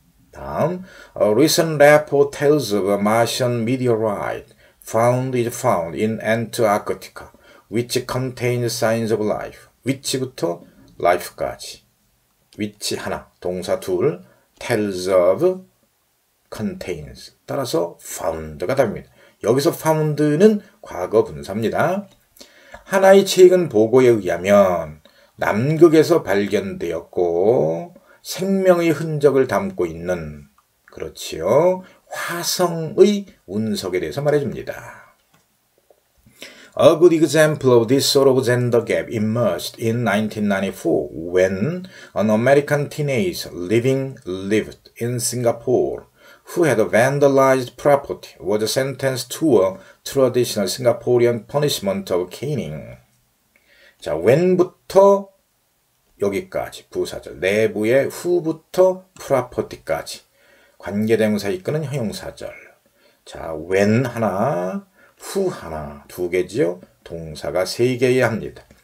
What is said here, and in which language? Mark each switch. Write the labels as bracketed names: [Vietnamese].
[Korean] 다음, [English] A recent report tells of a Martian meteorite found in Antarctica, which contains signs of life. [Korean] which부터 life까지. which 하나, 동사 둘, tells of, contains. 따라서 found가 답입니다. 여기서 found는 과거 분사입니다. 하나의 최근 보고에 의하면 남극에서 발견되었고 생명의 흔적을 담고 있는, 그렇지요, 화성의 운석에 대해서 말해줍니다. [English] A good example of this sort of gender gap emerged in 1994 when an American teenager lived in Singapore who had vandalized property was sentenced to a traditional Singaporean punishment of caning. [Korean] 자, when부터 여기까지 부사절, 내부의 who부터 property까지 관계대명사 이끄는 형용사절. 자, when 하나, who 하나, 2개지요. 동사가 3개여야 합니다.